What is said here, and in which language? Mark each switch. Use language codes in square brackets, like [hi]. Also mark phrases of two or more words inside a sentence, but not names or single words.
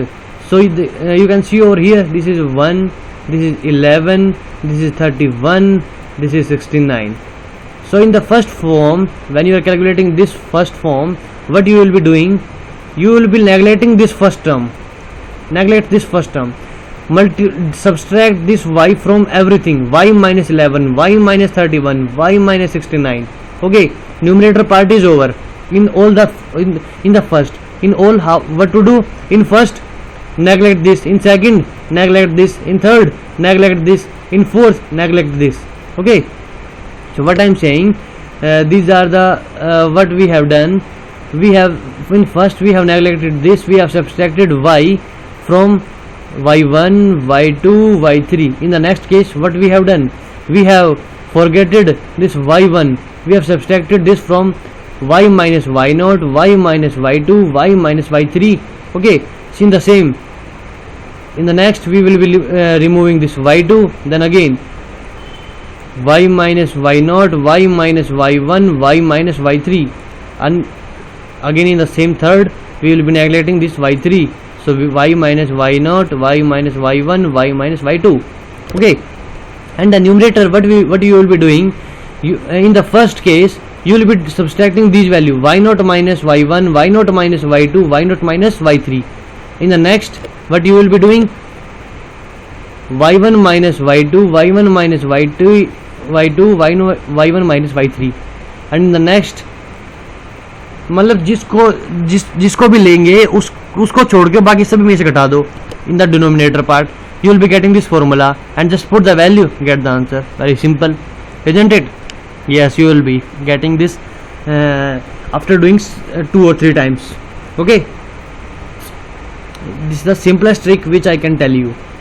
[en] So you can see over here, this is 1, this is 11, this is 31, this is 69. So in the first form, when you are calculating this first form, what you will be doing, you will be neglecting this first term. Neglect this first term. Subtract this y from everything, y minus 11, y minus 31, y minus 69. Okay, numerator part is over. In all the in the first, in all, how what to do? In first, neglect this. In second, neglect this. In third, neglect this. In fourth, neglect this. Okay, so what I am saying, these are the what we have done. We have, in first we have neglected this, we have subtracted y from y1, y2, y3. In the next case, what we have done, we have forgetted this y1, we have subtracted this from y minus y0, y minus y2, y minus y3. Okay, it's in the same. In the next we will be removing this y2, then again y minus y0, y minus y1, y minus y3, and again in the same third we will be neglecting this y3. So y minus y0, y minus y1, y minus y2. Okay, and the numerator, what you will be doing, in the first case you will be subtracting these value, y0 minus y1, y0 minus y2, y0 minus y3. In the next, what you will be doing, y1 minus y2, y1 minus y2, y1 minus y3. and in the next, [hi] मतलब जिसको भी लेंगे उसको छोड़ के बाकी सभी में से घटा दो. [en] In the denominator part you will be getting this formula and just put the value, get the answer. Very simple, isn't it? Yes, you will be getting this after doing 2 or 3 times. Okay, this is the simplest trick which I can tell you.